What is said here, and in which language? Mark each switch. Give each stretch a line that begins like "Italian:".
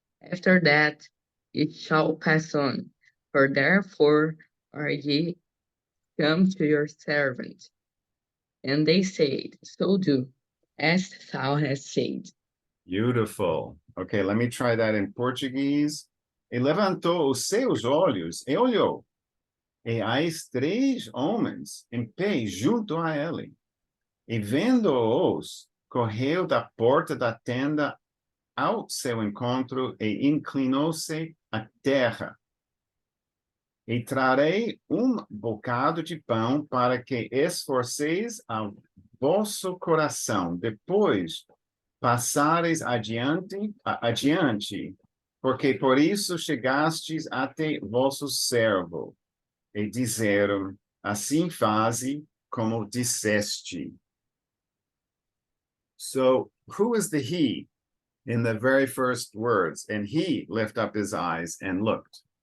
English: After that it shall pass on, for therefore are ye come to your servant. And they said, so do, as thou hast said. Beautiful. Okay, let me try that in Portuguese.
Portuguese: E levantou os seus olhos e olhou, e eis 3 homens em pé junto a ele. E vendo-os, correu da porta da tenda ao seu encontro e inclinou-se à terra. E trarei bocado de pão para que esforceis ao vosso coração. Depois passareis adiante, porque por isso chegastes até vosso servo. E disseram, assim faze como disseste.
English: So, who is the he in the very first words? And he lifted up his eyes and looked.